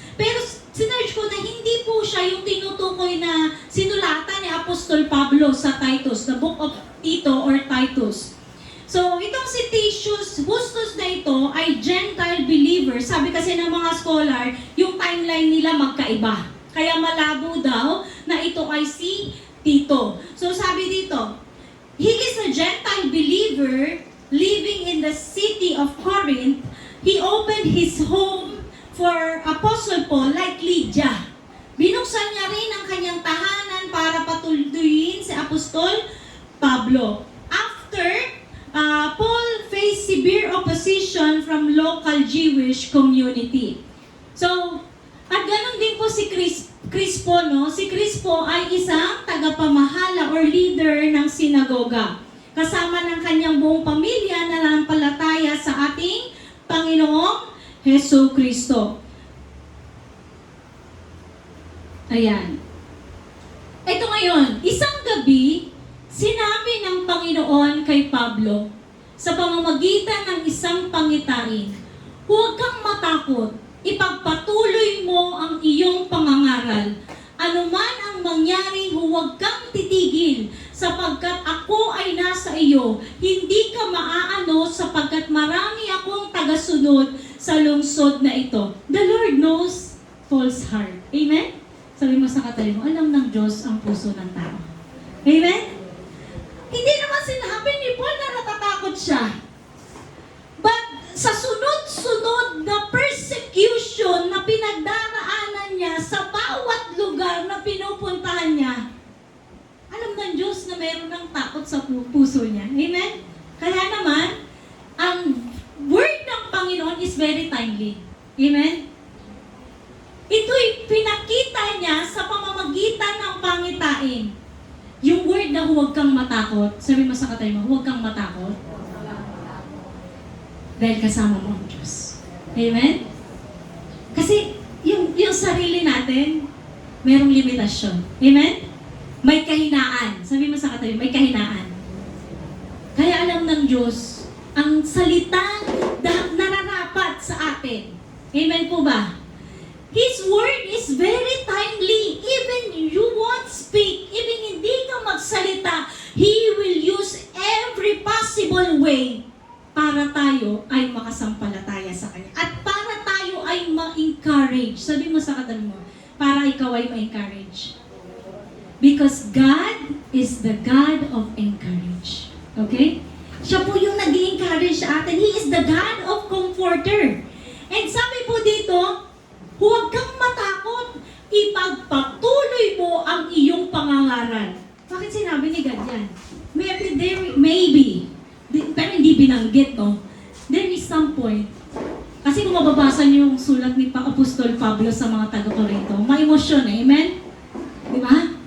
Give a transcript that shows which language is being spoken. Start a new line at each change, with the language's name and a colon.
Filipino: Pero sinearch ko na hindi po siya yung tinutukoy na sinulatan ni Apostol Pablo sa Titus,
English: the book of Tito or Titus.
Filipino: So, itong si Titus Justus na ito ay Gentile believer. Sabi kasi ng mga scholar, yung timeline nila magkaiba. Kaya malabo daw na ito ay si Tito. So, sabi dito,
English: he is a Gentile believer living in the city of Corinth. He opened his home for Apostle Paul like Lydia.
Filipino: Binuksan niya rin ang kanyang tahanan para patuloyin si Apostol Pablo.
English: After, Paul faced severe opposition from local Jewish community.
Filipino: So, at ganun din po si Crispo, no? Si Crispo ay isang tagapamahala or leader ng sinagoga. Kasama ng kanyang buong pamilya na nanampalataya sa ating Panginoong Hesus Kristo. Ayan. Ito ngayon, isang gabi, sinabi ng Panginoon kay Pablo, sa pamamagitan ng isang pangitain, huwag kang matakot, ipagpatuloy mo ang iyong pangangaral. Anuman ang mangyari, huwag kang titigil, sapagkat ako ay nasa iyo. Hindi ka maaano sapagkat marami akong tagasunod sa lungsod na ito.
English: The Lord knows Paul's heart. Amen?
Filipino: Sabi mo sa katabi mo, alam ng Diyos ang puso ng tao. Amen? Hindi naman sinabi ni Paul na natatakot siya. But sa sunod-sunod na persecution na pinagdaraanan niya sa bawat lugar na pinupuntahan niya, alam ng Diyos na mayroon ng takot sa puso niya. Amen? Kaya naman, ang word ng Panginoon
English: is very timely. Amen?
Filipino: Ito'y pinakita niya sa pamamagitan ng pangitain. Yung word na huwag kang matakot, sabi mo sa katabi mo, huwag kang matakot. Dahil kasama mo ang Diyos. Amen? Kasi yung sarili natin, mayroong limitasyon. Amen? May kahinaan. Sabi mo sa katabi, may kahinaan. Kaya alam ng Diyos, ang salitang nararapat sa atin. Amen po ba?
English: His word is very timely. Even you won't speak, even
Filipino: hindi ka magsalita,
English: He will use every possible way
Filipino: para tayo ay makasampalataya sa Kanya. At para tayo ay ma-encourage. Sabi mo sa katabi mo, para ikaw ay ma-encourage.
English: Because God is the God of encourage. Okay?
Filipino: Siya po yung nag-encourage sa atin.
English: He is the God of comforter.
Filipino: And sabi po dito, huwag kang matakot. Ipagpatuloy mo ang iyong pangangaral. mag-aaral. Bakit sinabi ni God yan? Maybe. Pero hindi binanggit, no?
English: There is some point.
Filipino: Kasi kung mababasa niyo yung sulat ni Apostol Pablo sa mga taga-Corinto, may emosyon eh, amen? Di ba?